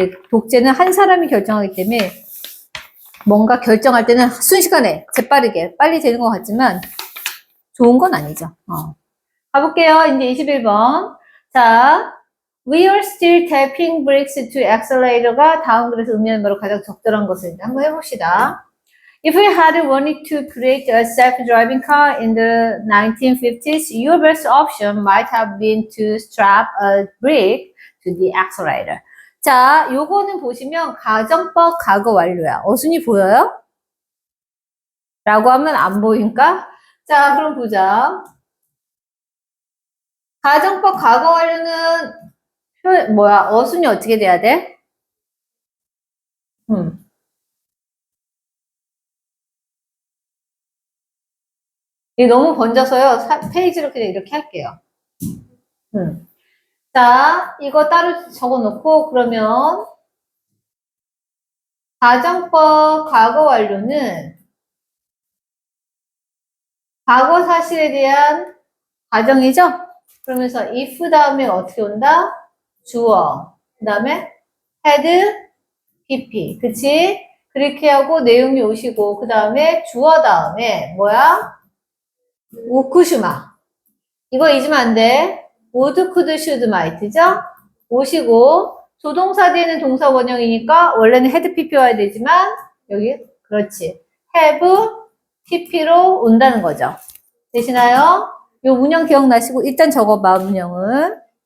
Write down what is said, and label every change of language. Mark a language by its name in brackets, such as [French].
[Korean] 독재는 한 사람이 결정하기 때문에 뭔가 결정할 때는 순식간에 재빠르게 빨리 되는 것 같지만 좋은 건 아니죠. 가볼게요. 이제 21번. 자, [English] we are still tapping brakes to accelerator [Korean] 가 다음 글에서 의미하는 바로 가장 적절한 것을 한번 해봅시다. [English] If we had wanted to create a self-driving car in the 1950s, your best option might have been to strap a brake to the accelerator. [Korean] 자, 요거는 보시면 가정법 과거 완료야. 어순이 보여요? 라고 하면 안 보인가? 자, 그럼 보자. 가정법 과거 완료는 어순이 어떻게 돼야 돼? 이게 너무 번져서요. 페이지로 그냥 이렇게 할게요. 자, 이거 따로 적어 놓고, 그러면, 가정법 과거 완료는 과거 사실에 대한 가정이죠? 그러면서 if 다음에 어떻게 온다? 주어. 그 다음에 had, pp. 그치? 그렇게 하고 내용이 오시고, 그 다음에 주어 다음에 뭐야? 우쿠슈마. 이거 잊으면 안 돼. [English] would, could, should, might죠? [Korean] 오시고, 조동사 뒤에는 동사 원형이니까 원래는 had, pp 와야 되지만, 여기, 그렇지. have, pp로 온다는 거죠. 되시나요? 요 문형 기억나시고, 일단 적어봐, 문형은.